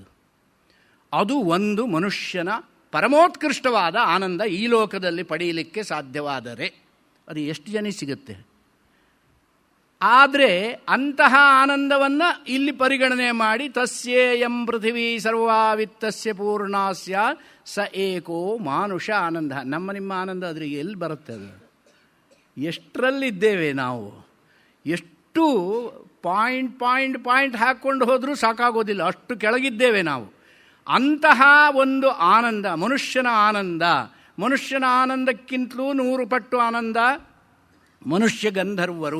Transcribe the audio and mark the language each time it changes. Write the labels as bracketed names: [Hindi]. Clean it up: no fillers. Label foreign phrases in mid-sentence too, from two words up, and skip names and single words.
[Kannada] ಅದು ಒಂದು ಮನುಷ್ಯನ ಪರಮೋತ್ಕೃಷ್ಟವಾದ ಆನಂದ ಈ ಲೋಕದಲ್ಲಿ ಪಡೆಯಲಿಕ್ಕೆ ಸಾಧ್ಯವಾದರೆ ಅದು ಎಷ್ಟು ಜನ ಸಿಗುತ್ತೆ. ಆದರೆ ಅಂತಹ ಆನಂದವನ್ನು ಇಲ್ಲಿ ಪರಿಗಣನೆ ಮಾಡಿ [Sanskrit] ತಸ್ಯೇಯಂ ಪೃಥಿವೀ ಸರ್ವಾ ವಿತ್ತಸ್ಯ ಪೂರ್ಣಾ ಸ್ಯಾತ್ ಸ ಏಕೋ ಮಾನುಷ ಆನಂದ. [Kannada] ನಮ್ಮ ನಿಮ್ಮ ಆನಂದ ಅದ್ರಿಗೆ ಎಲ್ಲಿ ಬರುತ್ತೆ? ಅದು ಎಷ್ಟರಲ್ಲಿದ್ದೇವೆ ನಾವು? ಎಷ್ಟು ಪಾಯಿಂಟ್ ಹಾಕ್ಕೊಂಡು ಹೋದರೂ ಸಾಕಾಗೋದಿಲ್ಲ, ಅಷ್ಟು ಕೆಳಗಿದ್ದೇವೆ ನಾವು. ಅಂತಹ ಒಂದು ಆನಂದ, ಮನುಷ್ಯನ ಆನಂದ, ಮನುಷ್ಯನ ಆನಂದಕ್ಕಿಂತಲೂ 100 ಪಟ್ಟು ಆನಂದ ಮನುಷ್ಯ ಗಂಧರ್ವರು.